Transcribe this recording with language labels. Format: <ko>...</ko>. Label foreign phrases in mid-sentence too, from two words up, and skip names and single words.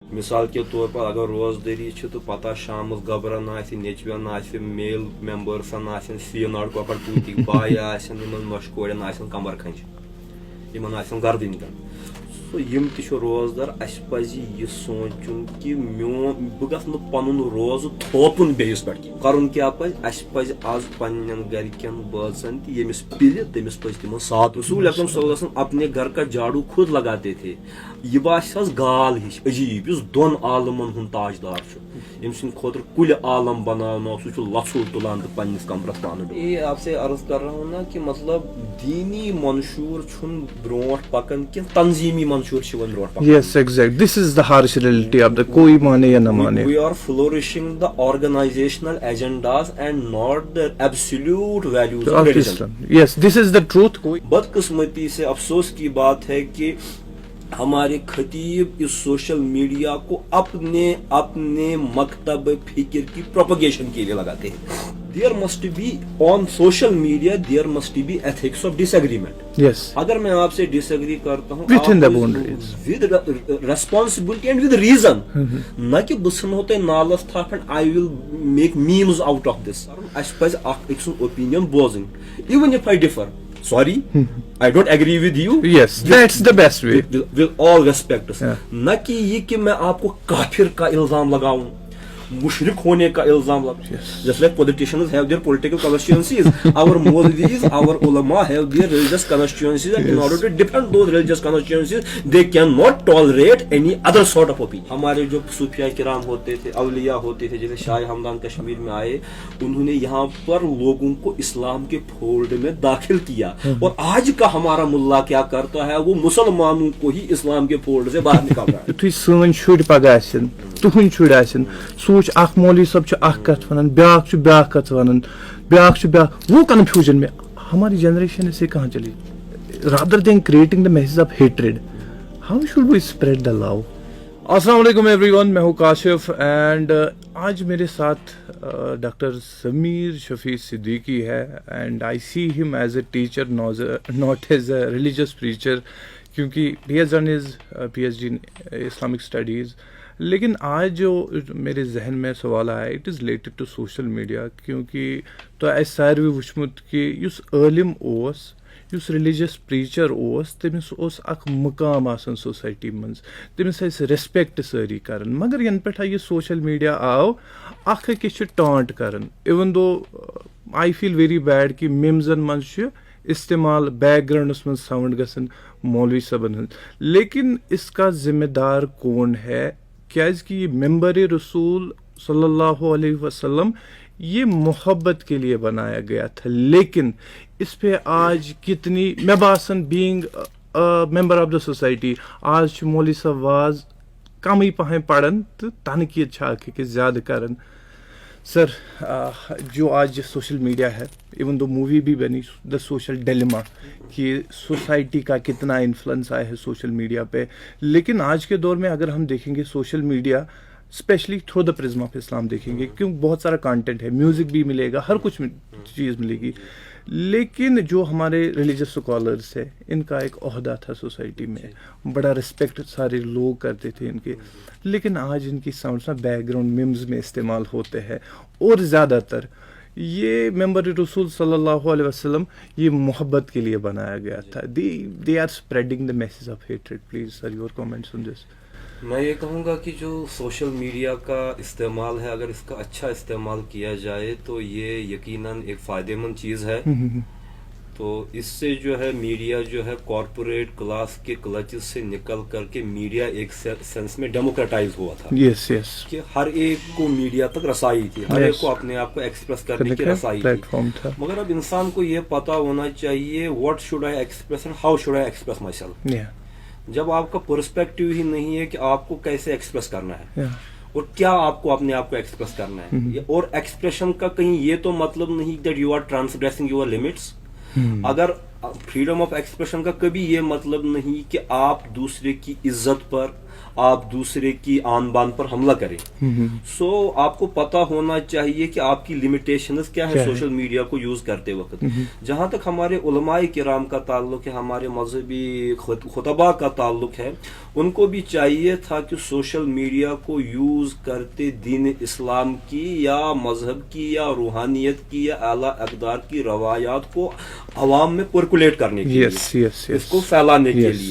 <ur>مثال کے طور پر اگر</ur> <ks>روزداری تو پتہ شام گبرن نیچوین میل ممبرسن سی ناڑ کۄکر پوٗتِکۍ بایہِ آسن نۄشہِ کورٮ۪ن آسن کمبر کھنٛجہِ یِمن آسن گردٕنۍ کَرٕنۍ سو یِم تہِ چھِ روزدار اَسہِ پَزِ یہِ سونٛچُن کہِ میون بہٕ گژھٕ نہٕ پَنُن روزٕ تھوپُن بیٚیِس پٮ۪ٹھ کینٛہہ کَرُن کیٛاہ پَزِ اَسہِ پَزِ آز پنٛنٮ۪ن گرِکٮ۪ن بٲژن تہِ ییٚمِس پِلہِ تٔمِس پَزِ تِمن ساتھ</ks> <ur>رسول اکرم صلی اللہ علیہ وسلم اپنے گھر کا جھاڑو خود لگاتے تھے</ur> <ks>یہ باسہِ حظ گال ہِش عجیٖب یُس دۄن عالمن ہُنٛد تاجدار چھُ ییٚمہِ سٕنٛدِ خٲطرٕ کُلہِ عالم بناونو سُہ چھُ لژھُل تُلان تہٕ پننِس کمرس پانہٕ</ks> <ur>یہ آپ سے عرض کر رہا ہوں نا کہ مطلب</ur> <ks>دینی منشور چھُنہٕ برونٛٹھ پکان کینٛہہ تنظیٖمی منشور چھِ وۄنۍ برونٛٹھ پکان.</ks> <en>Yes, exactly. This is the harsh reality of the</en> <ur>کوئی مانے یا نہ مانے.</ur> <en>We are flourishing the organizational agendas and not the absolute values of religion. Yes, this is the truth.</en> <ur>بدقسمتی سے افسوس کی بات ہے کہ ہمارے خطیب اس</ur> <en>social media</en> <ur>کو اپنے مکتب فکر کی پروپگیشن کے لیے لگاتے ہیں.</ur> <en>There must be on social media there must be ethics of disagreement. Yes.</en> <ur>اگر میں آپ سے ڈس ایگری کرتا ہوں</ur> <en>within the boundaries with responsibility and with reason</en> <ks>نہ کہ بہٕ ژھٕنہو تۄہہِ نالس تھپھ</ks> <en>and I will make memes out of this.</en> <ks>اَسہِ پَزِ اکھ أکۍ سُنٛد اوپینین بوزٕنۍ</ks> <en>even if I differ. Sorry, I don't agree with you. Yes, that's the best way. With all respect.</en> <ur>نہ کہ یہ کہ میں آپ کو کافر کا الزام لگاؤں مشرق ہونے کا الزام لگاؤں.</ur> <en>Just like politicians have their political constituencies, our Maulvis, our ulama have their religious constituencies, and in order to defend those religious constituencies, they cannot tolerate any other sort of opinion.</en> <ur>ہمارے جو صوفیاء کرام ہوتے تھے, اولیاء ہوتے تھے, جیسے شاہ ہمدان کشمیر میں آئے, انہوں نے یہاں پر لوگوں کو اسلام کے فولڈ میں داخل کیا, اور آج کا ہمارا ملا کیا کرتا ہے, وہ مسلمانوں کو ہی اسلام کے فولڈ سے باہر نکال رہا ہے.</ur> <ks>یُتھُے سٲنۍ شُرۍ پگاہ آسن, تُہنٛدۍ شُرۍ آسن, سوچ اکھ مولوی صٲب چھُ اکھ کتھ ونان, بیاکھ چھُ بیاکھ کتھ ونان, بیاکھ چھُ بیاکھ,</ks> <ur>وہ کنفیوژن میں ہماری جنریشن اس سے کہاں چلی.</ur> <en>rather than creating the message of hatred, how should we spread the love?</en> <ar>السلام علیکم</ar> <en>every one,</en> <ur>میں ہوں کاشف</ur> <en>and</en> <ur>آج میرے ساتھ ڈاکٹر ضمیر شفیع صدیقی ہے</ur> <en>and I see him as a teacher not as a religious preacher, کیونکہ he has done his PhD in Islamic studies.</en> <ur>لیکن آج جو میرے ذہن میں سوال آیا</ur> <en>it is related to social media,</en> <ks>کیونکہ تو اَسہِ ساروی وٕچھمُت کہ یُس عٲلِم اوس, یُس</ks> <en>religious preacher</en> <ks>اوس, تٔمِس اوس اکھ مقام آسان سوسایٹی منٛز, تٔمِس ٲسۍ ریسپیکٹ سٲری کران. مگر ینہٕ پٮ۪ٹھ یہِ</ks> <en>social media</en> <ks>آو, اکھ أکِس چھِ ٹانٹ کران.</ks> <en>even though I feel very bad</en> <ks>کہ میمزن منٛز چھُ استعمال بیک گراؤنڈس منٛز ساؤنڈ گژھان مولوی صٲبن ہٕنٛز, لیکن اس کا ذمہ دار کون ہے؟</ks> <ur>کیازِ کہ یہ ممبر رسول صلی اللہ علیہ وسلم یہ محبت کے لیے بنایا گیا تھا, لیکن اس پہ آج کتنی, میں باسان</ur> <en>being member of the society,</en> <ks>آج چھُ مولوی صاحب واز کمٕے پہن پران تہٕ تنقیٖد چھِ اکھ أکِس زیادٕ کران.</ks> <ur>سر جو آج</ur> <en>social media</en> <ur>ہے,</ur> <en>even though</en> <ur>مووی بھی بنی دا سوشل ڈیلیما کہ سوسائٹی کا کتنا انفلوئنس آیا ہے</ur> <en>social media</en> <ur>پہ, لیکن آج کے دور میں اگر ہم دیکھیں گے</ur> <en>social media</en> <ur>اسپیشلی</ur> <en>through the prism of Islam</en> <ur>دیکھیں گے, کیوں بہت سارا کانٹینٹ ہے, میوزک بھی ملے گا, ہر کچھ چیز ملے گی, لیکن جو ہمارے</ur> <en>religious scholars</en> <ur>ہے ان کا ایک عہدہ تھا سوسائٹی میں, بڑا رسپیکٹ سارے لوگ کرتے تھے ان کے, لیکن آج ان کی ساؤنڈس نا بیک گراؤنڈ میمز میں استعمال ہوتے ہیں, اور زیادہ تر یہ ممبر رسول صلی اللہ علیہ وسلم یہ محبت کے لیے بنایا گیا تھا.</ur> <en>they are spreading the message of hatred. Please sir, your comments on this.</en> <ur>میں یہ کہوں گا کہ جو</ur> <en>social media</en> <ur>کا استعمال ہے, اگر اس کا اچھا استعمال کیا جائے تو یہ یقیناً ایک فائدے مند چیز ہے. تو اس سے جو ہے میڈیا جو ہے</ur> <en>corporate class</en> <ur>کے کلچز سے نکل کر کے میڈیا ایک سینس میں ڈیموکریٹائز ہوا تھا.</ur> <en>yes yes,</en> <ur>کہ ہر ایک کو میڈیا تک رسائی تھی, ہر ایک کو اپنے آپ کو ایکسپریس کرنے کی رسائی تھی. مگر اب انسان کو یہ پتا ہونا چاہیے</ur> <en>what should I express and how should I express myself.</en> <ur>جب آپ کا پرسپیکٹو ہی نہیں ہے کہ آپ کو کیسے ایکسپریس کرنا ہے اور کیا آپ کو اپنے آپ کو ایکسپریس کرنا ہے, اور ایکسپریشن کا کہیں یہ تو مطلب نہیں</ur> <en>that you are transgressing your limits.</en> <ur>اگر</ur> <en>freedom of expression</en> <ur>کا کبھی یہ مطلب نہیں کہ آپ دوسرے کی عزت پر, آپ دوسرے کی آن بان پر حملہ کریں. سو آپ کو پتا ہونا چاہیے کہ آپ کی لمیٹیشنز کیا ہے</ur> <en>social media</en> <ur>کو یوز کرتے وقت. جہاں تک ہمارے علماء کرام کا تعلق ہے, ہمارے مذہبی خطباء کا تعلق ہے, ان کو بھی چاہیے تھا کہ</ur> <en>social media</en> <ur>کو یوز کرتے دین اسلام کی یا مذہب کی یا روحانیت کی یا اعلیٰ اقدار کی روایات کو عوام میں پرکولیٹ کرنے کے لیے, اس کو پھیلانے کے لیے.</ur>